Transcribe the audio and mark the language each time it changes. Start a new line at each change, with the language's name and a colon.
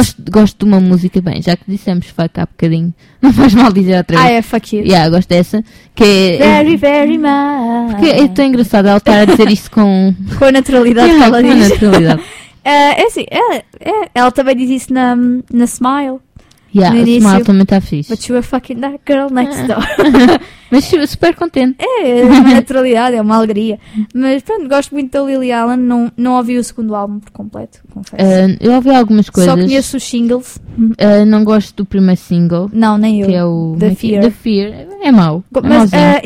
Portuguese: Gosto de uma música, bem, já que dissemos fuck há bocadinho, não faz mal dizer outra vez. Ah, é
English: fuck you.
Portuguese: Yeah, gosto dessa. Que é,
English: very, very much.
Portuguese: Porque é tão engraçado ela estar a dizer isso com... com a naturalidade, yeah, que ela com diz. Com a naturalidade. É assim, ela também diz isso na Smile. Yeah, no início, a Smile também está fixe.
English: But you are fucking that girl next door.
Portuguese: Mas super contente. É, é uma naturalidade, é uma alegria. Mas pronto, gosto muito da Lily Allen. Não ouvi o segundo álbum por completo, confesso. Eu ouvi algumas coisas. Só conheço os singles. Não gosto do primeiro single. Não, nem eu. Que é o
English: The Fear.
Portuguese: É mau. Mas é